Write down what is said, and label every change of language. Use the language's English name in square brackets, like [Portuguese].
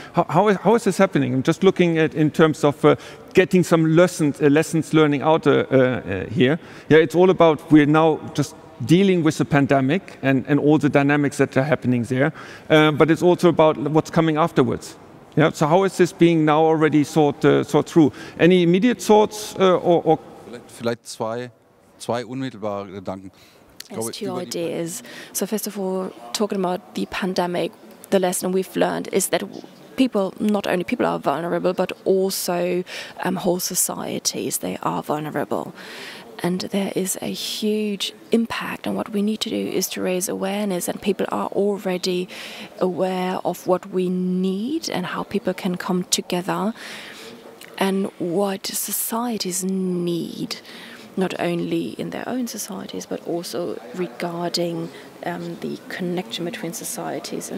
[English] How is this happening? I'm just looking at in terms of getting some lessons learning out here. It's all about we're now just dealing with the pandemic and all the dynamics that are happening there, but it's also about what's coming afterwards. So how is this being now already thought through? Any immediate thoughts or [German] vielleicht zwei unmittelbare Gedanken. [English] There's two ideas. So first of all, talking about the pandemic, the lesson we've learned is that not only people are vulnerable, but also whole societies, they are vulnerable. And there is a huge impact, and what we need to do is to raise awareness, and people are already aware of what we need and how people can come together and what societies need, not only in their own societies, but also regarding the connection between societies.